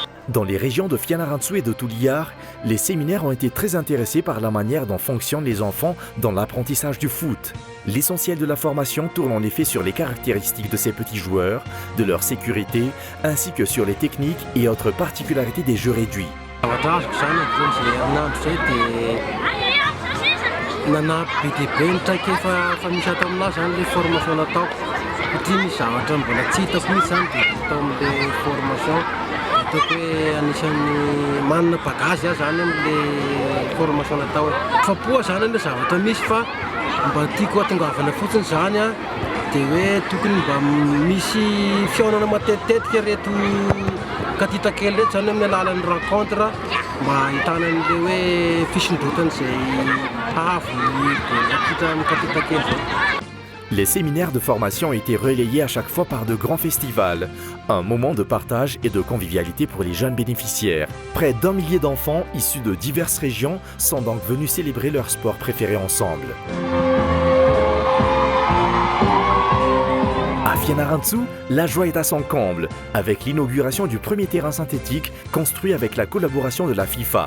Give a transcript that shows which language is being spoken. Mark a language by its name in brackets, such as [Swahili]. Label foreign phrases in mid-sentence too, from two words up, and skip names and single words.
[French] Dans les régions de Fianarantsoa et de Tuliar, les séminaires ont été très intéressés par la manière dont fonctionnent les enfants dans l'apprentissage du foot. L'essentiel de la formation tourne en effet sur les caractéristiques de ces petits joueurs, de leur sécurité, ainsi que sur les techniques et autres particularités des jeux réduits. [Malagasy] Ataoko hoe anisan'ny manana bagazy zany amin'le formation natao. Fapoa zany ilay zavatra misy fa mba tiako hatongavana fotsiny zany dia hoe tokony mba misy fihaonana matetitetika reto katita kely reto zany amin'ny alalan'ny rencontre mba ahitana an'ilay hoe fisondrotana izay avy katita amin'ny katita kely zay. [French] Les séminaires de formation ont été relayés à chaque fois par de grands festivals, un moment de partage et de convivialité pour les jeunes bénéficiaires. Près d'1 millier d'enfants issus de diverses régions sont donc venus célébrer leur sport préféré ensemble. À Fianarantsoa, la joie est à son comble, avec l'inauguration du premier terrain synthétique construit avec la collaboration de la FIFA.